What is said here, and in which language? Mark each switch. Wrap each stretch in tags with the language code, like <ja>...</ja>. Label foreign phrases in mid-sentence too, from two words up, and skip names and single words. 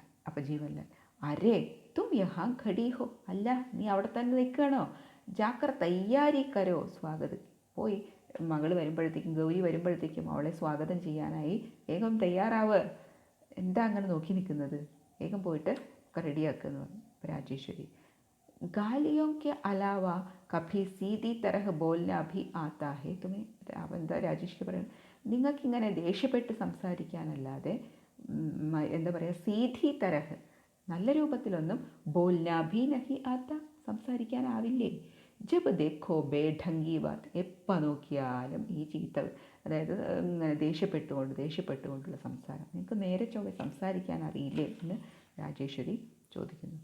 <ml>അപ്പോൾ ജീവൻലാൽ</ml> <hi>अरे तुम यहाँ खड़ी हो,</hi> <ml>അല്ല നീ അവിടെ തന്നെ നിൽക്കണോ?</ml> <hi>जाकर तैयारी करो</hi> <ml>സ്വാഗതം, പോയി മകൾ വരുമ്പോഴത്തേക്കും ഗൗരി വരുമ്പോഴത്തേക്കും അവളെ സ്വാഗതം ചെയ്യാനായി വേഗം തയ്യാറാവ്. എന്താ അങ്ങനെ നോക്കി നിൽക്കുന്നത്, വേഗം പോയിട്ട് ഒക്കെ റെഡിയാക്കുമെന്ന് പറഞ്ഞു.</ml> <hi>അപ്പോൾ രാജേശ്വരി गालियों के अलावा कभी सीधी तरह बोलना भी आता है तुम्हें.</hi> <ml>അപ്പോൾ എന്താ രാജേശ്വരി പറയുന്നത്, നിങ്ങൾക്കിങ്ങനെ ദേഷ്യപ്പെട്ട് സംസാരിക്കാനല്ലാതെ എന്താ പറയുക,</ml> <hi>सीधी तरह,</hi> <ml>നല്ല രൂപത്തിലൊന്നും</ml> <hi>बोलना भी नहीं आता,</hi> <ml>സംസാരിക്കാനാവില്ലേ.</ml> <hi>जब देखो बेढंगी बात,</hi> <ml>എപ്പോൾ നോക്കിയാലും ഈ ചീത്ത, അതായത് ഇങ്ങനെ ദേഷ്യപ്പെട്ടുകൊണ്ടുള്ള സംസാരം, നിങ്ങൾക്ക് നേരെ ചൊവ്വെ സംസാരിക്കാൻ അറിയില്ലേ എന്ന് രാജേശ്വരി ചോദിക്കുന്നു.</ml>